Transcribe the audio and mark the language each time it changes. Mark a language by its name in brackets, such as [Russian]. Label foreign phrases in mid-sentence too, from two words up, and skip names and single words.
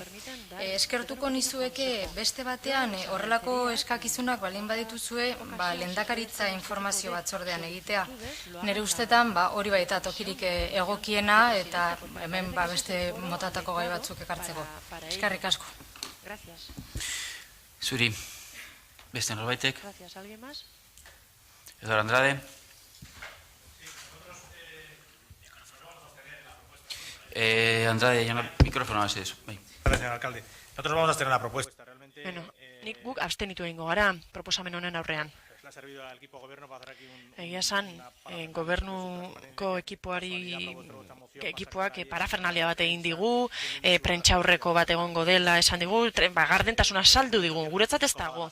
[Basque] Eskertuko nizueke beste batean horrelako eskakizunak balin badituzue lehendakaritza informazio batzordean egitea. Nire ustetan hori baita tokirik egokiena eta hemen beste motatako gai batzuk ekartzeko. Eskerrik asko. Zuri, beste norbaitek? Eduardo Andrade. [Spanish] Andrade, micrófono más eso. Gracias, señor alcalde. Nosotros vamos a hacer una propuesta. [Basque] Nik guk abstenitu egingo gara proposamen honen aurrean. Egia esan, gobernuko ekipoak parafernalia bat egin digu, prentsaurreko bat egongo dela esan digu, gardentasuna saldu digu, guretzat ez dago.